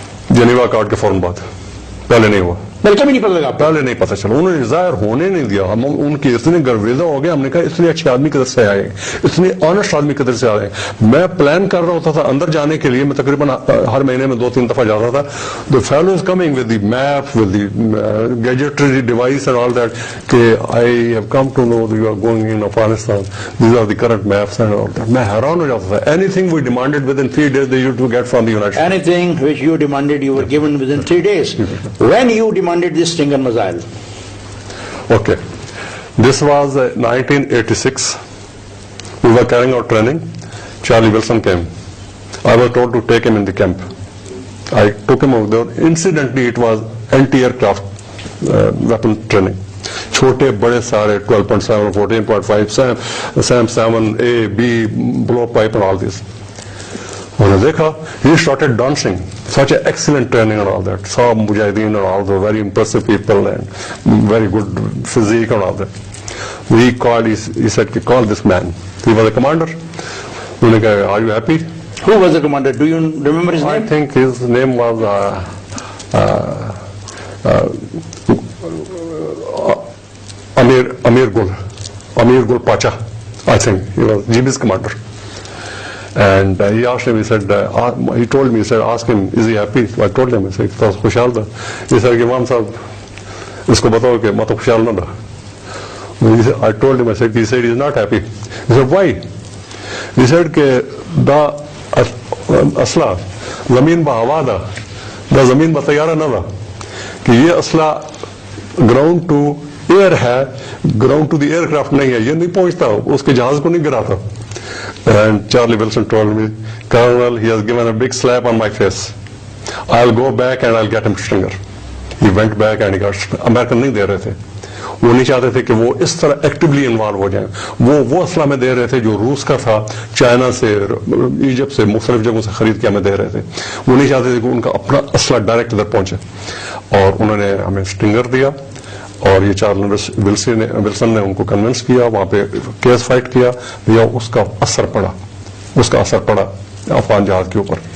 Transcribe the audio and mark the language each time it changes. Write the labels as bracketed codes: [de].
[ur] Geneva card کے فوراً بعد. پہلے نہیں ہوا. بلکہ بھی نہیں پتہ لگا. پہلے نہیں پتہ چلا. انہوں نے ظاہر ہونے نہیں دیا. ہم ان کی اتنے گرویزہ ہو گئے. ہم نے کہا اتنے اچھے آدمی کدھر سے آئے، اتنے آنےسٹ آدمی کدھر سے آئے. میں پلان کر رہا ہوتا تھا اندر جانے کے لیے. میں تقریباً ہر مہینے میں 2-3 دفعہ جاتا تھا. [en] The fellow is coming with the map, with the gadgetry device and all that. کہ I have come to know that you are going in Afghanistan. These are the current maps and all that. [ur] میں حیران ہو جاتا تھا. [en] Anything we demanded within 3 days they used to get from the United States. Anything which you demanded, you were given within 3 days. When you demanded this Stinger missile? Okay. This was 1986. We were carrying out training. Charlie Wilson came. I was told to take him in the camp. I took him over there. Incidentally, it was anti-aircraft weapon training. [ur] چھوٹے بڑے سارے [en] 12.7, 14.5, SAM 7, A, B, blow pipe and all this. [ur] انہوں نے دیکھا, [en] he started dancing. Such an excellent training and all that. Saab Mujahideen and all the very impressive people and very good physique and all that. He called, he said, call this man. He was a commander. [ur] انہوں نے کہا, [en] are you happy? Who was the commander? Do you remember his I name? think his name was Amir Gul Pacha. I think he was GB's commander. And he asked him, he said, he told me, he said, ask him, is he happy? I told him, he said, he was [ur] خوشحال تھا. [en] He said, [ur] Imam صاحب, اس کو بتاؤ کہ میں تو خوشحال نہ تھا. [en] I told him, I said, he said, he is not happy. He said, why? [ur] He said کہ [ps] دا اسلحہ زمین با ہوا دا زمین با طیارہ نہ دا, [ur] کہ یہ اسلحہ گراؤنڈ ٹو ایئر ہے, ground to the year craft نہیں ہے, یہ نہیں پہنچتا, اس کے جہاز کو نہیں گراتا. [en] And Charlie Wilson told me, Colonel, he has given a big slap on my face. I'll go back and I'll get him Stinger. He went back and he got American [ur] نہیں دے رہے تھے. وہ نہیں چاہتے تھے کہ وہ اس طرح ایکٹیولی انوالو ہو جائیں. وہ اسلحہ میں دے رہے تھے جو روس کا تھا, چائنا سے, ایجپٹ سے, مختلف جگہوں سے خرید کے ہمیں دے رہے تھے. وہ نہیں چاہتے تھے کہ ان کا اپنا اسلحہ ڈائریکٹ ادھر پہنچے. اور انہوں نے ہمیں اسٹنگر دیا, اور یہ چارلس ولسن نے ان کو کنونس کیا, وہاں پہ کیس فائٹ کیا, اس کا اثر پڑا افغان جہاد کے اوپر.